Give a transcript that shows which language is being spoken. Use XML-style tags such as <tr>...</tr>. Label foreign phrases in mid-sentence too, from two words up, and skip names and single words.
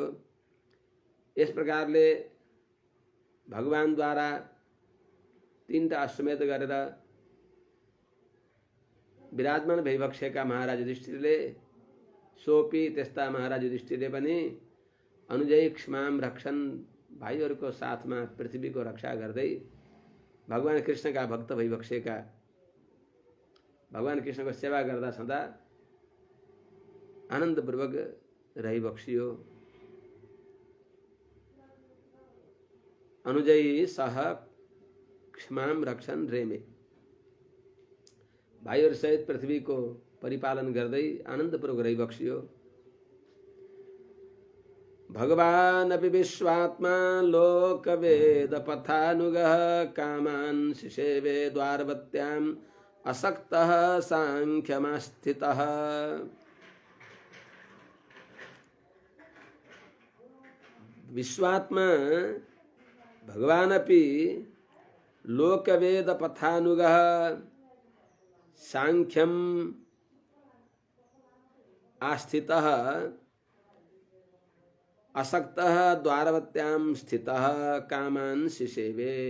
<ne>यस प्रकारले भगवानद्वारा 3टा अश्वमेध गरेर विराजमान भइबक्सेका महाराज युधिष्ठिरले, सोपी त्यस्ता महाराज युधिष्ठिरले पनि</ne> <sa>अनुजय क्ष्माम रक्षन्,</sa> <ne>भाइहरूको साथमा पृथ्वीको रक्षा गर्दै भगवान कृष्णका भक्त भइबक्सेका, भगवान कृष्णको सेवा गर्दा सदा आनन्दपूर्वक रहिबक्सियो।</ne> <sa>अनुजय सह क्ष्माम रक्षन् रेमे,</sa> <ne>भाइहरू सहित पृथ्वीको परिपालन गर्दै आनन्दपूर्वक रहिबक्सियो।</ne> <sa>भगवानपि विश्वात्मा लोकवेदपथानुगः कामान् शिशेवे द्वारवत्याम् असक्तः सांख्यमास्थितः। विश्वात्मा भगवानपि लोकवेदपथानुगः सांख्यम आस्थितः असक्तः द्वारवत्यां स्थितः कामान् शिशेवे।</sa>